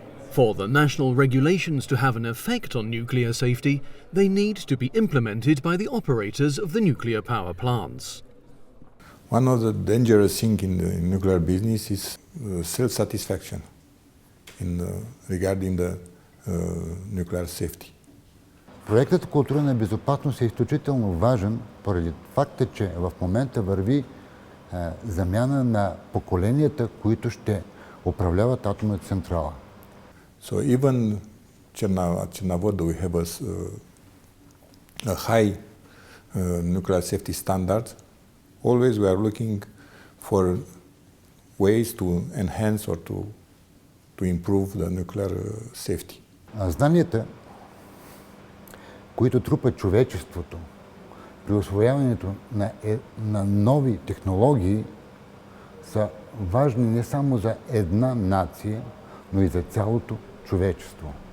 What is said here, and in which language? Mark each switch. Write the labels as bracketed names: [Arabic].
[English] For the national regulations to have an effect on nuclear safety, they need to be implemented by the operators of the nuclear power plants. One of the dangerous things in the nuclear business is self-satisfaction regarding the nuclear safety. [Bulgarian] Проектът култура на безопасност е изключително важен поради факта, че в момента върви замяна на поколенията, които ще управляват атомната централа. [English] So even at Chernobyl we have a high nuclear safety standard. Always we are looking for ways to enhance or to improve the nuclear safety. [Bulgarian] Знанията, които трупа човечеството при усвояването на нови технологии, са важни не само за една нация, но и за цялото човечество.